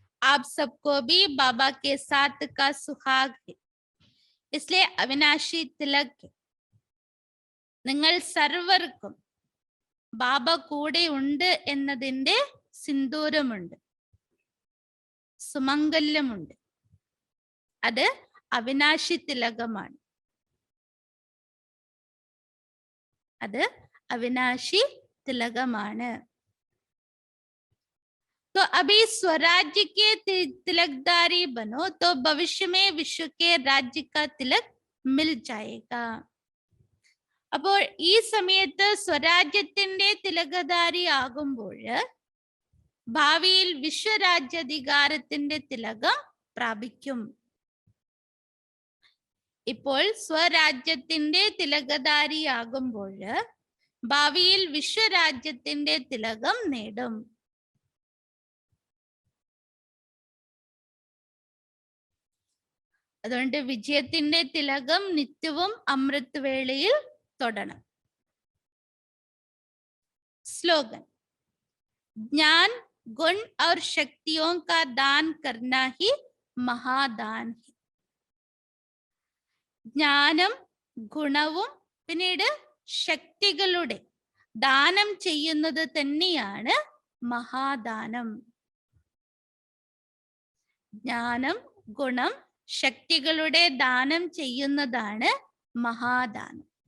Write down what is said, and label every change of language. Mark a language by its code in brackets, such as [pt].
[hi] आप सबको भी बाबा के साथ का सुहाग है, इसलिए अविनाशी तिलक है. [ml] നിങ്ങൾ സർവർക്കും ബാബ കൂടെ ഉണ്ട് എന്നതിൻ്റെ സിന്ദൂരമുണ്ട്, സുമംഗല്യമുണ്ട്. അത് അവിനാശി തിലകമാണ്. അത് അവിനാശി തിലകമാണ്. [hi] तो अभी स्वराज्य के तिलकदारी बनो तो भविष्य में विश्व के राज्य का तिलक मिल जाएगा. [ml] അപ്പോൾ ഈ സമയത്ത് സ്വരാജ്യത്തിന്റെ തിലകധാരി ആകുമ്പോൾ ഭാവിയിൽ വിശ്വരാജ്യാധികാരത്തിന്റെ തിലകം പ്രാപിക്കും. ഇപ്പോൾ സ്വരാജ്യത്തിന്റെ തിലകധാരിയാകുമ്പോൾ ഭാവിയിൽ വിശ്വരാജ്യത്തിന്റെ തിലകം നേടും. അതുകൊണ്ട് വിജയത്തിന്റെ തിലകം നിത്യവും അമൃത് വേളയിൽ തൊടണം. [hi] स्लोगन, ज्ञान गुण और शक्तियों का दान करना ही महादान है. [ml] ജ്ഞാനം ഗുണവും പിന്നീട് ശക്തികളുടെ ദാനം ചെയ്യുന്നത് തന്നെയാണ് മഹാദാനം. ജ്ഞാനം ഗുണം ശക്തികളുടെ ദാനം ചെയ്യുന്നതാണ് മഹാദാനം.